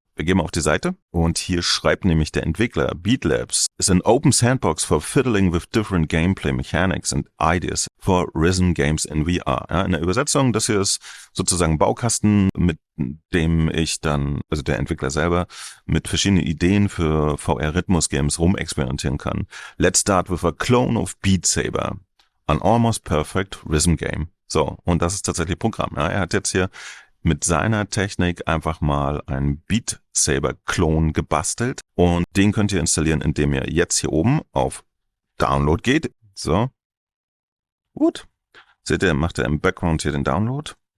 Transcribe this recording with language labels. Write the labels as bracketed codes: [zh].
[de] Wir gehen mal auf die Seite und hier schreibt nämlich der Entwickler, [en] BeatLabs is an open sandbox for fiddling with different gameplay mechanics and ideas for Rhythm Games in VR. [de] Ja, in der Übersetzung, das hier ist sozusagen ein Baukasten, mit dem ich dann, also der Entwickler selber, mit verschiedenen Ideen für VR-Rhythmus-Games rumexperimentieren kann. [en] Let's start with a clone of Beat Saber. An almost perfect rhythm game. [de] So, und das ist tatsächlich Programm. Ja, er hat jetzt hier mit seiner Technik einfach mal einen Beat Saber Klon gebastelt und den könnt ihr installieren, indem ihr jetzt hier oben auf Download geht. So. Gut. Seht ihr, macht er im Background hier den Download.